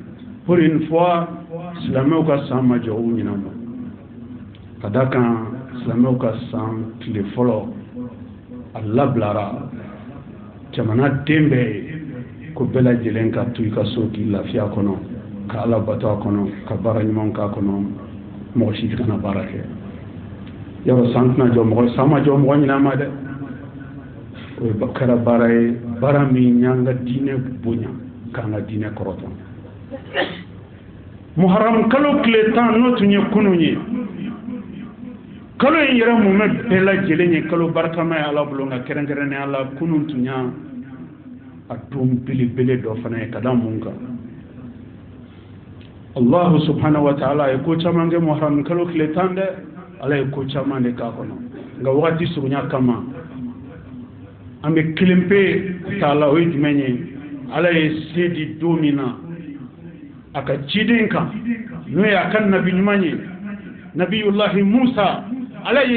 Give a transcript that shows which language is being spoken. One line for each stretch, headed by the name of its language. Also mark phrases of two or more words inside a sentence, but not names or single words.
French: pour une fois
Bambara: silamɛw ka san ma jɔ u ɲinan ma ka da kan silamɛw ka san tile fɔlɔ a labilara jamana den bɛɛ ye ko bɛɛ lajɛlen ka to i ka so k'i lafiya kɔnɔ ka ala bato a kɔnɔ ka baara ɲuman k'a kɔnɔ mɔgɔ si kana baara kɛ yɔrɔ san tɛna jɔ san ma jɔ mɔgɔ ɲinan ma dɛ o ye kɛra baara ye baara min y'an ka diinɛ bonya k'an ka diinɛ kɔrɔtan muharram kalo tile 10 n'o tun ye kunun ye kalo in yɛrɛ mun bɛ bɛɛ lajɛlen ye kalo barikama ye ala bolo nka kɛrɛnkɛrɛnnenya la kunun tun y'a don belebele dɔ fana ye ka da mun kan
Arabic: الله سبحانه و
Bambara: ta'ala ye ko caman kɛ muharram kalo tile 10 dɛ ala ye ko caman de k'a kɔnɔ nka wagati surunya kama an bɛ kelen pe ta la o ye jumɛn ye ala ye se di don min na a ka ciden kan n'o ye a ka nabi ɲuman ye
Arabic: نبي الله موسى
Bambara: ala ye